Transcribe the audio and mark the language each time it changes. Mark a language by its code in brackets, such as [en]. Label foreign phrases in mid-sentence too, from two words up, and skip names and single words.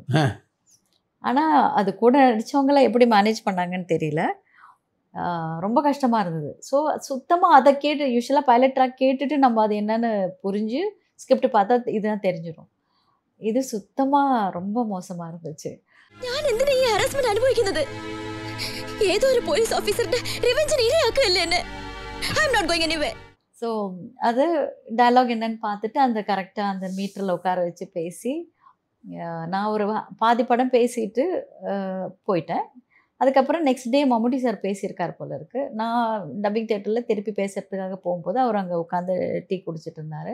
[ta] ஆனால் அது கூட நடித்தவங்களாம் எப்படி மேனேஜ் பண்ணாங்கன்னு தெரியல, ரொம்ப கஷ்டமாக இருந்தது. ஸோ சுத்தமாக அதை கேட்டு [en] usuallyaaga pilot track [ta] கேட்டுட்டு நம்ம அது என்னென்னு புரிஞ்சு ஸ்கிரிப்ட் பார்த்தா இதுதான் தெரிஞ்சிடும். இது சுத்தமாக ரொம்ப மோசமாக இருந்துச்சு. [ml] ഞാൻ എന്തിനാ ഈ ഹറാസ്മെന്റ് അനുഭവിക്കുന്നത്? ഏതോ ഒരു [en] police officerude revenginu [ml] ഇരയാക്കുകയല്ലേ എന്നെ. [en] I am not going anyway. [ta] ஸோ அது டயலாக் என்னன்னு பார்த்துட்டு அந்த கரெக்டாக அந்த மீட்டரில் உட்கார வச்சு பேசி நான் ஒரு பாதி படம் பேசிட்டு போயிட்டேன். அதுக்கப்புறம் [en] next day [ta] மம்முட்டி சார் பேசியிருக்கார் போல இருக்குது. நான் [en] dubbing theatreil [ta] திருப்பி பேசுகிறதுக்காக போகும்போது அவர் அங்கே உட்காந்து டீ குடிச்சிட்டு இருந்தார்.